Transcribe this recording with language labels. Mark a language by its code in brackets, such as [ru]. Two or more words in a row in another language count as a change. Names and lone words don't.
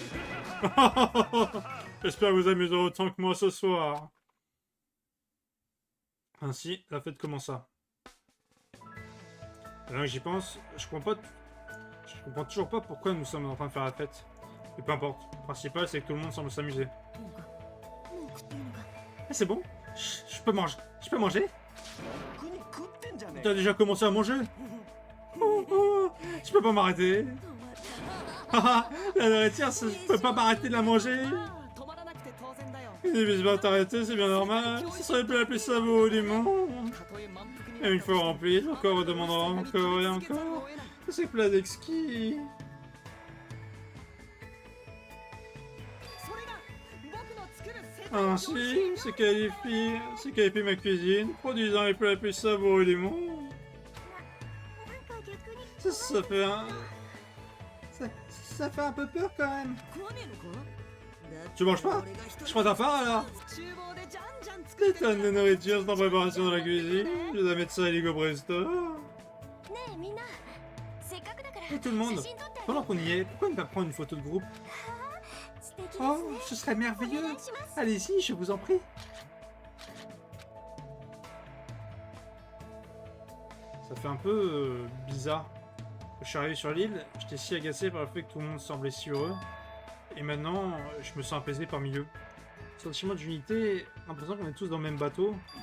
[fr] J'espère que vous amuserez autant que moi ce soir. Ainsi, la fête commença. Maintenant que j'y pense, je comprends toujours pas pourquoi nous sommes en train de faire la fête. Mais peu importe. Le principal, c'est que tout le monde semble s'amuser. [ja] もう食っていいのか [fr] Ah, c'est bon? Je peux manger? Je peux manger? [ja] 国食ってんじゃねえ [fr] T'as déjà commencé à manger? Oh, oh, je peux pas m'arrêter. [ja] 止まった [fr] Haha, la nourriture, je peux pas m'arrêter de la manger. [ja] 止まらなくて当然だよ [fr] Il ne vise pas à t'arrêter, c'est bien normal. Ce serait le plat le plus savoureux du monde. [ja] たとえ満腹に [fr] Et une fois rempli, le corps demandera encore et encore. C'est plein d'exquis. [ja] それが僕の作る世界 [fr] Ainsi, se qualifie ma cuisine, produisant les plats les plus savoureux du monde. [ja] なんか逆に [fr] Ça fait un... Ça fait un peu peur quand même. [ja] 食わねえのか [fr] Tu manges pas? Je crois t'as faim alors. [ja] 厨房でじゃんじゃん作っ [fr] Des [ja] てる [fr] tonnes de nourriture sont en préparation dans la cuisine. Je dois mettre ça à Ligo Presto. [ja] ねえみんなせっかくだから [fr] Et tout le monde, [ja] 写真撮ってあげ [fr] pendant qu'on y est, pourquoi ne pas prendre une photo de groupe? [ja] 素敵です [fr] Oh, [ja] ね [fr] ce serait [ja] お [fr] merveilleux. [ja] 願いします [fr] Allez-y, je vous en prie. Ça fait un peu bizarre. Quand je suis arrivé sur l'île, j'étais si agacé par le fait que tout le monde semblait si heureux. Et maintenant, je me sens apaisé parmi eux. Sentiment d'unité, l'impression qu'on est tous dans le même bateau.